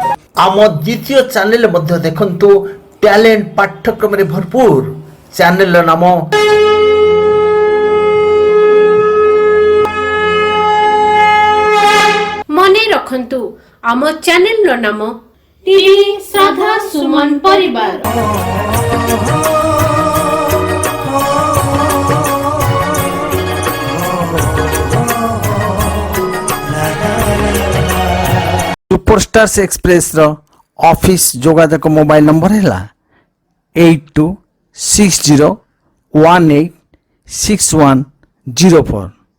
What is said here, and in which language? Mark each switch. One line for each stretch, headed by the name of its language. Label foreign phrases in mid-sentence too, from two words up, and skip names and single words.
Odia: ଆମ ଦ୍ୱିତୀୟ ଚ୍ୟାନେଲ ମଧ୍ୟ ଦେଖନ୍ତୁ ଟ୍ୟାଲେଣ୍ଟ ପାଠ୍ୟକ୍ରମରେ ଭରପୁର। ଚ୍ୟାନେଲର ନାମ ମନେ ରଖନ୍ତୁ ଆମ ଚ୍ୟାନେଲର ନାମ ଟିଭି ଶ୍ରଦ୍ଧା ସୁମନ ପରିବାର। ସୁପରଷ୍ଟାର୍ସ ଏକ୍ସପ୍ରେସ ର ଅଫିସ ଯୋଗାଯୋଗ ମୋବାଇଲ ନମ୍ବର ହେ 8260186104।